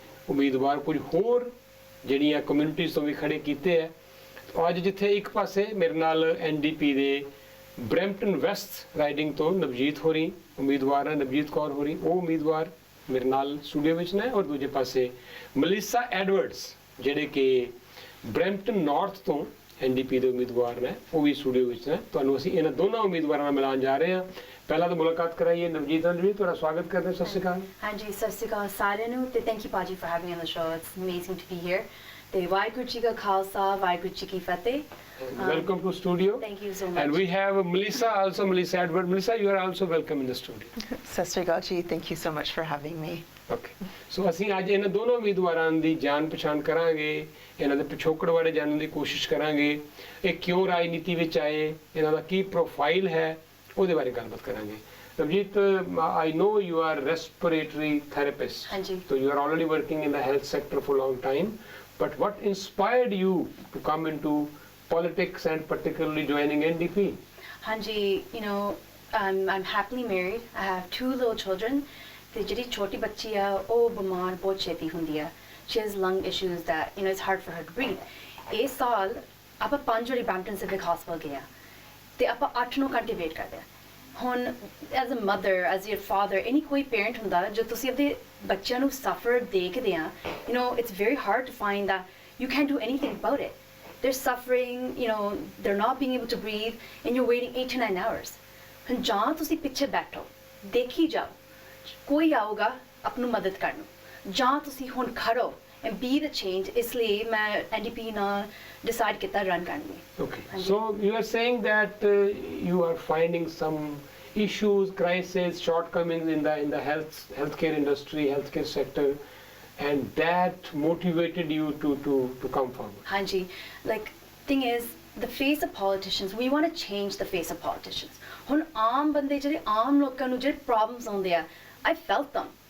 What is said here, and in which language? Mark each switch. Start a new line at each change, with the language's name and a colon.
Punjabi: ਉਮੀਦਵਾਰ ਕੁਝ ਹੋਰ ਜਿਹੜੀਆਂ ਕਮਿਊਨਿਟੀਜ਼ ਤੋਂ ਵੀ ਖੜੇ ਕੀਤੇ ਹੈ ਅੱਜ ਜਿੱਥੇ ਇੱਕ ਪਾਸੇ ਮੇਰੇ ਨਾਲ NDP ਦੇ ਬ੍ਰੈਂਪਟਨ ਵੈਸਟ ਰਾਈਡਿੰਗ ਤੋਂ ਨਵਜੀਤ ਹੋਰੀ ਉਮੀਦਵਾਰ ਹੈ ਨਵਜੀਤ ਕੌਰ ਹੋਰੀ ਉਹ ਉਮੀਦਵਾਰ ਮੇਰੇ ਨਾਲ ਸਟੂਡੀਓ ਵਿੱਚ ਨੇ ਔਰ ਦੂਜੇ ਪਾਸੇ ਮਲੀਸਾ ਐਡਵਰਡਸ ਜਿਹੜੇ ਕਿ ਬ੍ਰੈਂਪਟਨ ਨਾਰਥ ਤੋਂ NDP ਦੇ ਉਮੀਦਵਾਰ ਨੇ ਉਹ ਵੀ ਸਟੂਡੀਓ ਵਿੱਚ ਨੇ ਤੁਹਾਨੂੰ ਅਸੀਂ ਇਹਨਾਂ ਦੋਨਾਂ ਉਮੀਦਵਾਰਾਂ ਨਾਲ ਮਿਲਾਉਣ ਜਾ ਰਹੇ ਹਾਂ ਪਹਿਲਾਂ ਤਾਂ ਮੁਲਾਕਾਤ ਕਰਾਈਏ ਨਵਜੀਤ ਨਾਲ ਜੀ ਤੁਹਾਡਾ ਸਵਾਗਤ ਕਰਦੇ ਹਾਂ ਸਤਿ ਸ਼੍ਰੀ ਅਕਾਲ ਹਾਂਜੀ ਸਤਿ ਸ਼੍ਰੀ ਅਕਾਲ ਸਾਰਿਆਂ ਨੂੰ ਤੇ
English: thank you ਪਾਜੀ for having on the show it's amazing to be here
Punjabi: ਤੇ ਵਾਹਿਗੁਰੂ ਜੀ ਕਾ ਖਾਲਸਾ ਵਾਹਿਗੁਰੂ ਜੀ ਕੀ ਫਤਿਹ
English: welcome to studio thank you so much and we have Melissa Edward Melissa you are also welcome in the studio
Punjabi: ਸਤਿ ਸ਼੍ਰੀ ਅਕਾਲ ਜੀ
English: thank you so much for having me
Punjabi: okay so ਅਸੀਂ ਅੱਜ ਇਹਨਾਂ ਦੋਨੋਂ ਉਮੀਦਵਾਰਾਂ ਦੀ ਜਾਣ ਪਛਾਣ ਕਰਾਂਗੇ ਇਹਨਾਂ ਦੇ ਪਿਛੋਕੜ ਬਾਰੇ ਜਾਣਨ ਦੀ ਕੋਸ਼ਿਸ਼ ਕਰਾਂਗੇ ਇਹ ਕਿਉਂ ਰਾਜਨੀਤੀ ਵਿੱਚ ਆਏ ਇਹਨਾਂ ਦਾ ਕੀ ਪ੍ਰੋਫਾਈਲ ਹੈ ਉਹਦੇ ਬਾਰੇ ਗੱਲਬਾਤ ਕਰਾਂਗੇ
English: Navjeet, I know you are respiratory therapist.
Punjabi: Hanji.
English: So you are already working in the health sector for a long time. But what inspired you to come into politics and particularly joining NDP? Hanji, you know, I'm happily married. I have 2 little children.
Punjabi: The ਜਿਹੜੀ ਛੋਟੀ ਬੱਚੀ ਆ ਉਹ ਬਿਮਾਰ ਬਹੁਤ ਛੇਤੀ ਹੁੰਦੀ ਆ
English: she has lung issues that you know it's hard for her to breathe
Punjabi: ਇਸ ਸਾਲ ਆਪਾਂ 5 ਵਾਰੀ ਬ੍ਰੈਂਪਟਨ ਸਿਵਿਕ ਹਸਪਤਾਲ ਗਏ ਆ ਤੇ ਆਪਾਂ 8-9 ਘੰਟੇ ਵੇਟ ਕਰਦੇ ਆ ਹੁਣ
English: as a mother as your father any ਕੋਈ parent
Punjabi: ਹੁੰਦਾ ਜੋ ਤੁਸੀਂ ਆਪਣੇ ਬੱਚਿਆਂ ਨੂੰ ਸਫਰ ਦੇਖਦੇ ਆ
English: you know it's very hard to find that you can't do anything about it they're suffering you know they're not being able to breathe and you're waiting 8 to 9 hours
Punjabi: ਹੁਣ ਜਾਂ ਤੁਸੀਂ ਪਿੱਛੇ ਬੈਠੋ ਦੇਖੀ ਜਾਓ ਕੋਈ ਆਊਗਾ ਆਪਣੀ ਮਦਦ ਕਰਨ ਨੂੰ ਜਾਂ ਤੁਸੀਂ ਹੁਣ ਖੜੋ
English: and be the change
Punjabi: ਇਸ ਲਈ ਮੈਂ NDP ਨਾਲ decide ਕੀਤਾ ਰਨ ਕਰਨ ਲਈ
English: Okay, so you are saying that you are finding some issues, crises, shortcomings in the healthcare industry, healthcare sector, and that motivated you to come forward. ਹਾਂਜੀ like thing is the face of politicians we want to change the face of politicians
Punjabi: ਹੁਣ ਆਮ ਬੰਦੇ ਜਿਹੜੇ ਆਮ ਲੋਕਾਂ ਨੂੰ ਜਿਹੜੇ problems ਆਉਂਦੇ ਆ
English: I felt them